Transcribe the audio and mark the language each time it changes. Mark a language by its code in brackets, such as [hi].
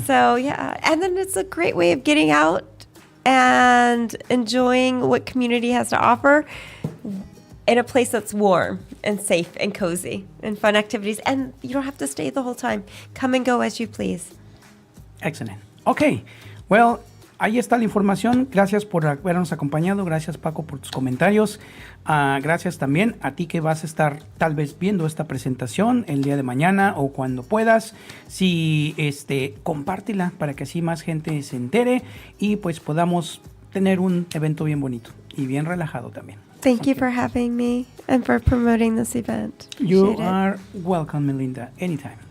[en] So and then it's a great way of getting out and enjoying what community has to offer in a place that's warm and safe and cozy and fun activities, and you don't have to stay the whole time. Come and go as you please. Excellent. Okay. [es] Well, ahí está la información. Gracias por habernos acompañado. Gracias, Paco, por tus comentarios. Gracias también a ti que vas a estar tal vez viendo esta presentación el día de mañana o cuando puedas. Si compártela para que así más gente se entere y pues podamos tener un evento bien bonito y bien relajado también. [en] Thank you for having me and for promoting this event. You Appreciate it. are welcome, Melinda, anytime.